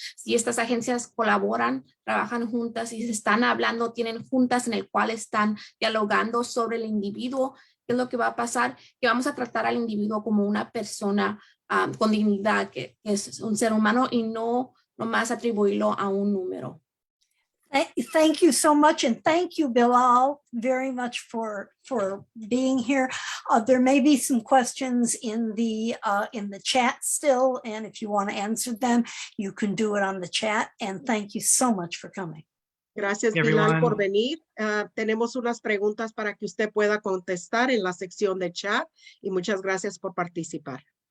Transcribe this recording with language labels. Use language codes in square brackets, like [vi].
[es] Si estas agencias colaboran, trabajan juntas y se están hablando, tienen juntas en el cual están dialogando sobre el individuo, ¿qué es lo que va a pasar? Que vamos a tratar al individuo como una persona con dignidad, que es un ser humano y no nomás atribuirlo a un número. [en] Thank you so much, and thank you, Bilal, very much for being here. There may be some questions in the chat still, and if you want to answer them, you can do it on the chat. And thank you so much for coming. [es] Gracias, [en] Hey, Bilal, everyone. [es] por venir. Tenemos unas preguntas para que usted pueda contestar en la sección de chat y muchas gracias por participar.